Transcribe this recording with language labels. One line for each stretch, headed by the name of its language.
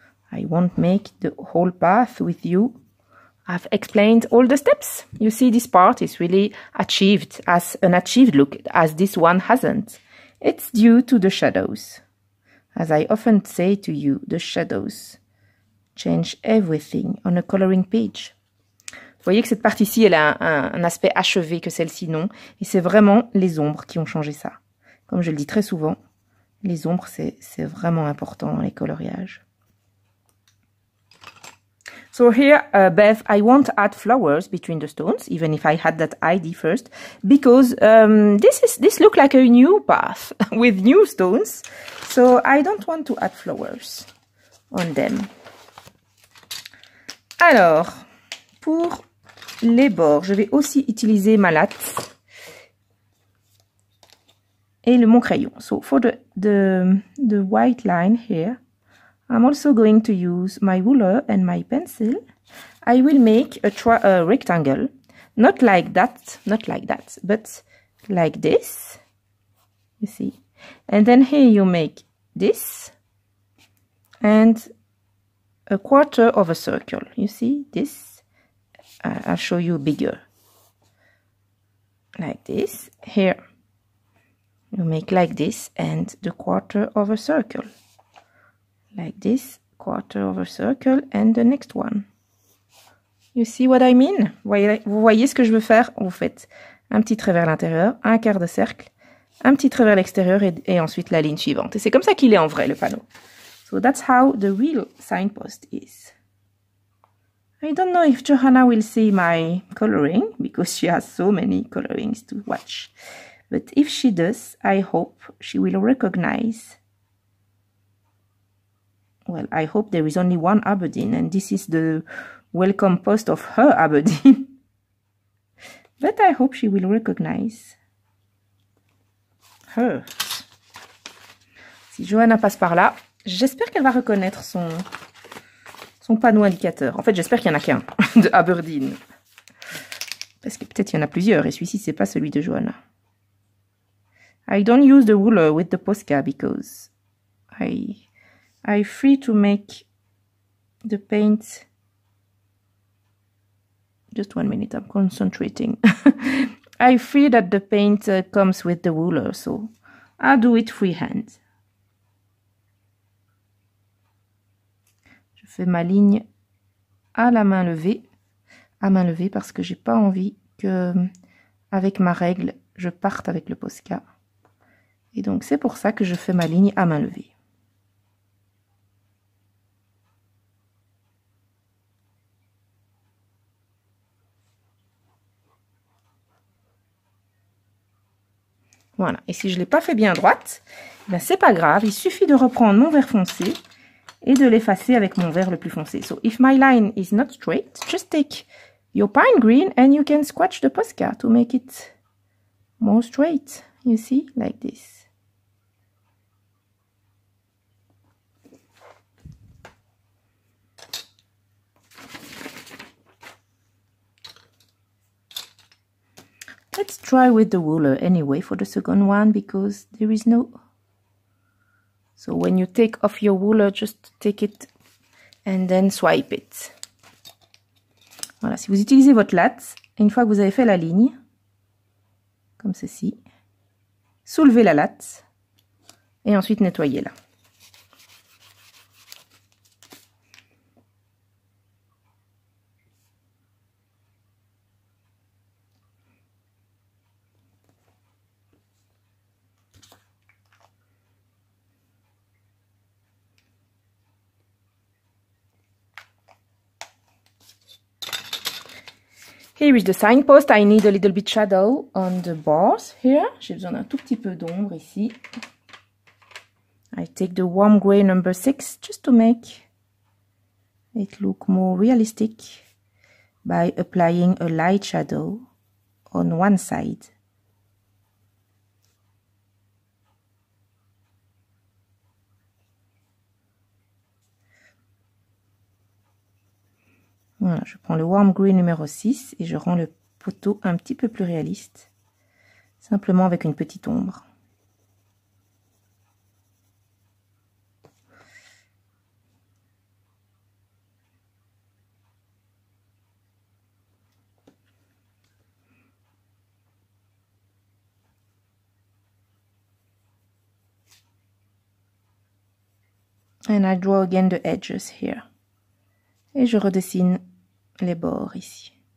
English: I won't make the whole path with you. I've explained all the steps. You see, this part is really achieved as an achieved look, as this one hasn't. It's due to the shadows. As I often say to you, the shadows change everything on a coloring page.
French: Vous voyez que cette partie-ci, elle a un aspect achevé que celle-ci non. Et c'est vraiment les ombres qui ont changé ça. Comme je le dis très souvent, les ombres, c'est vraiment important dans les coloriages.
English: So here, Bev, I won't add flowers between the stones, even if I had that idea first, because this looks like a new path with new stones, so I don't want to add flowers on them.
French: Alors, pour les bords, je vais aussi utiliser ma latte et mon crayon.
English: So for the white line here, I'm also going to use my ruler and my pencil. I will make a rectangle, not like that, but like this, you see. And then here you make this, and a quarter of a circle, you see, this. I'll show you bigger, like this. Here you make like this and the quarter of a circle. Like this, quarter of a circle and the next one. You see what I mean?
French: Vous voyez ce que je veux faire? Vous faites un petit trait vers l'intérieur, un quart de cercle, un petit trait vers l'extérieur et ensuite la ligne suivante. Et c'est comme ça qu'il est en vrai, le panneau.
English: So that's how the real signpost is. I don't know if Johanna will see my coloring because she has so many colorings to watch. But if she does, I hope she will recognize. Well, I hope there is only one Aberdeen and this is the welcome post of her Aberdeen. But I hope she will recognize her.
French: Si Johanna passe par là, j'espère qu'elle va reconnaître son panneau indicateur. En fait, j'espère qu'il n'y en a qu'un de Aberdeen. Parce que peut-être il y en a plusieurs et celui-ci, c'est pas celui de Johanna.
English: I don't use the ruler with the Posca because I free to make the paint. Just 1 minute, I'm concentrating. I free that the paint comes with the ruler, so I do it freehand.
French: Je fais ma ligne à la main levée, parce que j'ai pas envie que, avec ma règle, je parte avec le Posca. Et donc c'est pour ça que je fais ma ligne à main levée. Voilà, et si je ne l'ai pas fait bien droite, ben c'est pas grave, il suffit de reprendre mon vert foncé et de l'effacer avec mon vert le plus foncé.
English: So if my line is not straight, just take your pine green and you can scratch the Posca to make it more straight. You see, like this. Let's try with the ruler anyway for the second one because there is no... So when you take off your ruler, just take it and then swipe it.
French: Voilà, si vous utilisez votre latte, une fois que vous avez fait la ligne, comme ceci, soulevez la latte et ensuite nettoyez-la.
English: Here is the signpost. I need a little bit shadow on the bars here.
French: J'ai besoin d'un tout petit peu d'ombre ici.
English: I take the warm gray number 6 just to make it look more realistic by applying a light shadow on one side.
French: Voilà, je prends le warm grey numéro 6 et je rends le poteau un petit peu plus réaliste, simplement avec une petite ombre.
English: And I draw again the edges here.
French: Et je redessine les bords ici.